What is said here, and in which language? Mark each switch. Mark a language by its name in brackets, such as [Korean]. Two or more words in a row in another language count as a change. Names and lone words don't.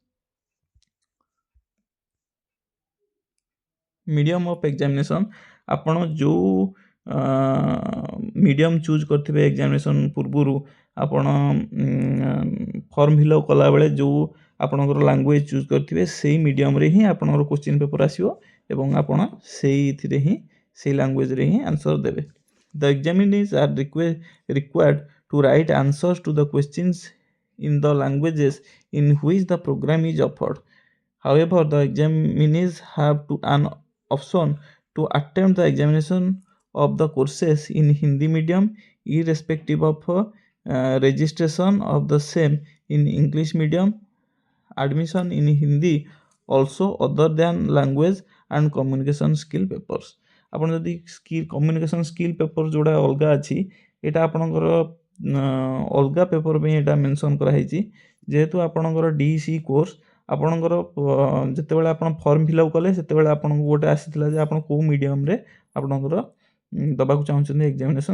[English] medium of examination, [Odia] ଆପଣ ଯେଉଁ [English] medium choose [Odia] କରିଥିବେ ଏକ୍ଜାମିନେସନ୍ ପୂର୍ବରୁ, ଆପଣ [English] form fillup [Odia] କଲାବେଳେ ଯେଉଁ ଆପଣଙ୍କର [English] language choose [Odia] କରିଥିବେ ସେଇ ମିଡ଼ିୟମ୍ରେ ହିଁ ଆପଣଙ୍କର [English] question paper [Odia] ଆସିବ ଏବଂ ଆପଣ ସେଇଥିରେ ହିଁ ସେଇ ଲାଙ୍ଗୁଏଜ୍ରେ ହିଁ ଆନ୍ସର୍ ଦେବେ। [English] The examinees are required to write answers to the questions in the languages in which the program is offered. However, the examinees have an option to attempt the examination of the courses in Hindi medium irrespective of registration of the same in English medium, admission in Hindi, also other than language and communication skill papers. [Odia] ଆପଣ ଯଦି [English] communication skill paper [Odia] ଯେଉଁଟା ଅଲଗା ଅଛି ଏଇଟା ଆପଣଙ୍କର ଅଲଗା ପେପର୍ ପାଇଁ ଏଇଟା ମେନସନ୍ କରାହେଇଛି। ଯେହେତୁ ଆପଣଙ୍କର DEC କୋର୍ସ ଆପଣଙ୍କର ଯେତେବେଳେ ଆପଣ [English] form fillup [Odia] କଲେ ସେତେବେଳେ ଆପଣଙ୍କୁ ଗୋଟେ ଆସିଥିଲା ଯେ ଆପଣ କେଉଁ ମିଡ଼ିୟମ୍ରେ ଆପଣଙ୍କର ଦେବାକୁ ଚାହୁଁଛନ୍ତି ଏକ୍ଜାମିନେସନ୍।